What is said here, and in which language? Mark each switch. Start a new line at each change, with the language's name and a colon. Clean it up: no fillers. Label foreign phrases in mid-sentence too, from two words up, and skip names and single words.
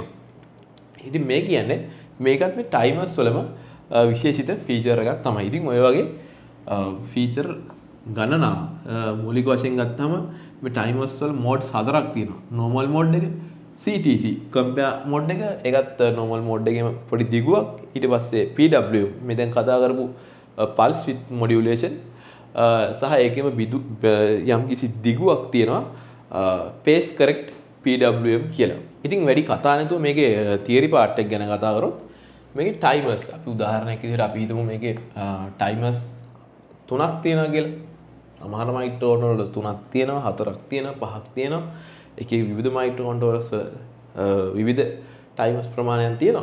Sinhala: ඉතින් මේ කියන්නේ මේකත් මේ ටයිමර්ස් වලම විශේෂිත ෆීචර් එකක් තමයි. ඉතින් ඔය වගේ ෆීචර් ගණනාව මූලික වශයෙන් ගත්තාම මේ ටයිමර්ස් වල මෝඩ්ස් 4ක් තියෙනවා.
English: normal mode
Sinhala: එක,
English: CTC compare mode
Sinhala: එක, ඒකත්
English: normal mode
Sinhala: එකේම පොඩි දිගුවක්. ඊට පස්සේ PWM මේ දැන් කතා කරපු
English: pulse width modulation
Sinhala: සහ ඒකෙම යම් කිසි දිගුවක් තියෙනවා
English: pace correct PWM
Sinhala: කියලා. ඉතින් වැඩි කතා නැතුව මේකේ
English: theory part
Sinhala: එක ගැන කතා කරොත් මේකේ timers අපි උදාහරණයක් විදිහට අපි හිතමු මේකේ timers 3ක් තියෙනවා කියලා. සමහර
English: micro controllers
Sinhala: 3ක් තියෙනවා, 4ක් තියෙනවා, 5ක් තියෙනවා. එකේ විවිධ
English: micro controllers
Sinhala: විවිධ ටයිමර්ස් ප්‍රමාණයන් තියෙනවා.